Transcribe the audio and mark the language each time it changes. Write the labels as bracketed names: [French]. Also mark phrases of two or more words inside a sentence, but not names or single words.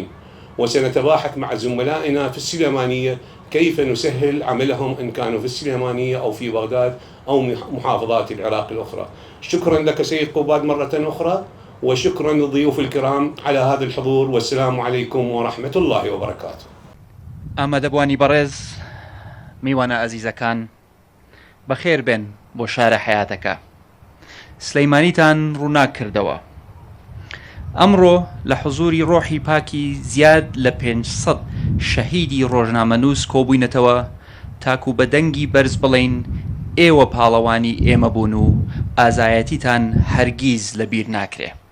[Arabic] وسنتباحث مع زملائنا في السليمانية كيف نسهل عملهم إن كانوا في السليمانية أو في بغداد أو محافظات العراق الأخرى. شكرا لك سيد قباد مرة أخرى، وشكرا للضيوف الكرام على هذا الحضور، والسلام عليكم ورحمة الله وبركاته. [Central Kurdish] ئامادەبوانی بەڕێز میوانە ئەزیزەکان بەخێر بێن بۆ شارە حیاتەکە. سلەیمانیتان ڕووناک کردەوە. ئەمڕۆ لە حوزوری ڕۆحی پاکی زیاد لە 500 شەهیدی ڕۆژنامەنووس کۆبووینەتەوە تاکو بە دەنگی بەرز بڵێین ئێوە پاڵەوانی ئێمە بوون و ئازایەتیتان هەرگیز لەبیر ناکرێ.